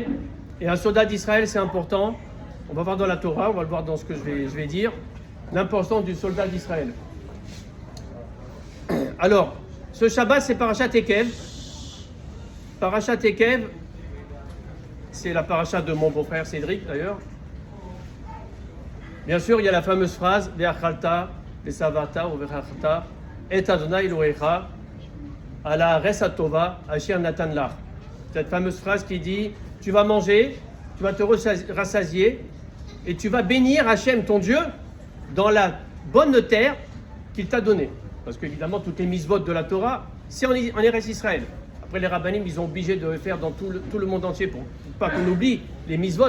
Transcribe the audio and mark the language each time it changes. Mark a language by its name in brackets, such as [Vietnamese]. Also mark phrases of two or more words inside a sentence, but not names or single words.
[French] Et un soldat d'Israël, c'est important. On va voir dans la Torah, on va le voir dans ce que je vais dire, l'importance du soldat d'Israël. Alors, ce Shabbat, c'est Parashat Ekev. Parashat Ekev, c'est la parashat de mon beau-frère Cédric, d'ailleurs. Bien sûr, il y a la fameuse phrase « [Hebrew] ואכלת ושבעת ואכלת את אדני אלהיך על הארץ הטובה אשר נתן לך [French] » Cette fameuse phrase qui dit « Tu vas manger, tu vas te rassasier, et tu vas bénir Hachem, ton Dieu, dans la bonne terre qu'il t'a donnée. » Parce qu'évidemment, toutes les mitzvot de la Torah, c'est en Eretz Israël. Après, les rabbanim, ils ont obligé de faire dans tout le monde entier pour pas qu'on oublie les mitzvot.